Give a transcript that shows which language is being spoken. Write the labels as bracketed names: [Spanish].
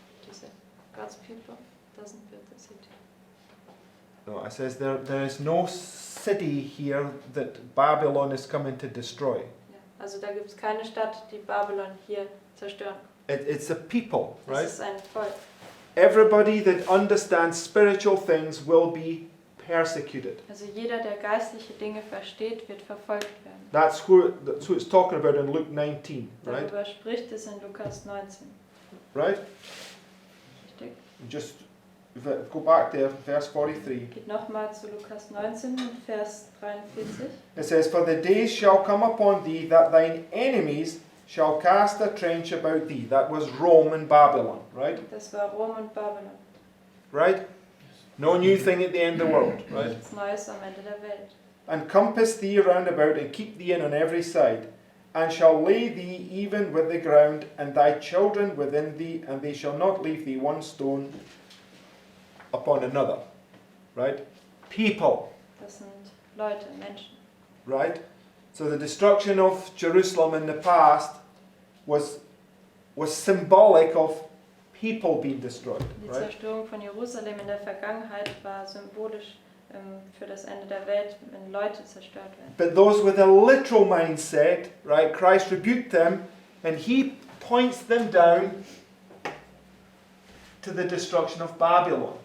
[German] Diese [English] God's people doesn't build the city. no, it says there is no city here that Babylon is coming to destroy. [German] Ja, also da gibt es keine Stadt, die Babylon hier zerstören. [English] It's a people, [German] Das [English] right? [German] ist ein Volk. [English] Everybody that understands spiritual things will be persecuted. [German] Also jeder, der geistliche Dinge versteht, wird verfolgt werden. [English] That's who it's talking about in Luke 19, right? [German] Darüber spricht es in Lukas 19. [English] Right? [German] Richtig? [English] Just go back there, verse 43. [German] Geht nochmal zu Lukas 19, Vers 43. [English] It says, For the days shall come upon thee that thine enemies shall cast a trench about thee. That was Rome and Babylon, right? [German] Das war Rom und Babylon. [English] Right? No new thing at the end of the world, right? [German] Nichts Neues am Ende der Welt. [English] And compass thee round about and keep thee in on every side, and shall lay thee even with the ground, and thy children within thee, and they shall not leave thee one stone upon another. Right? People. [German] Das sind Leute, Menschen. [English] Right? So the destruction of Jerusalem in the past was symbolic of people being destroyed. [German] Die [English] Right? [German] Zerstörung von Jerusalem in der Vergangenheit war symbolisch für das Ende der Welt, wenn Leute zerstört werden. [English] But those with a literal mindset, right? Christ rebuked them, and he points them down to the destruction of Babylon,